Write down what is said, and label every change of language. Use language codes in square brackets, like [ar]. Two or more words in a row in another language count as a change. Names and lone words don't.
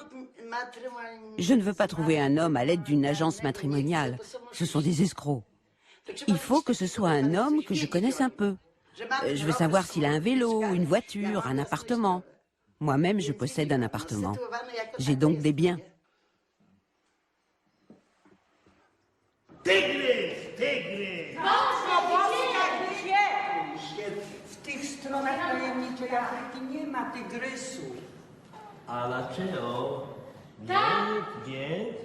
[fr] Je ne veux pas trouver un homme à l'aide d'une agence matrimoniale. Ce sont des escrocs. Il faut que ce soit un homme que je connaisse un peu. Je veux savoir s'il a un vélo, une voiture, un appartement. Moi-même, je possède un appartement. J'ai donc des biens. [pl] Stronach tajemniczej Afryki nie ma tygrysu. A dlaczego? Nie.